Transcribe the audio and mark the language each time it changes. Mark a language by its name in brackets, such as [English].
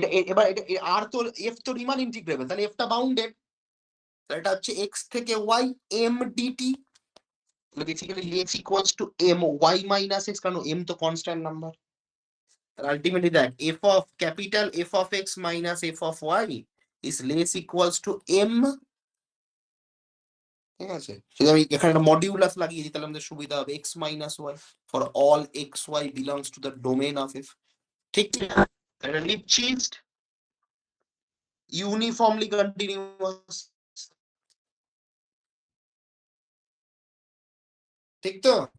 [Bangla] এবার এটা আর তো এফ তো রিমান ইন্টিগ্রেবল, তাহলে এফটা বাউন্ডেড, এটা হচ্ছে এক্স থেকে Y M DT, [English] basically x equals to m y minus x, [Bangla] কারণ m তো কনস্ট্যান্ট নাম্বার। আলটিমেটলি দেখ [English] f of capital f of x minus f of y is less equals to m। [Bangla] ঠিক আছে, যদি আমি এখানে একটা মডিউলাস লাগিয়ে দিই তাহলে আমাদের সুবিধা হবে, [English] x minus y for all x y belongs to the domain of f। [Bangla] ঠিক না? এটা Lipschitz uniformly continuous, ঠিক তো?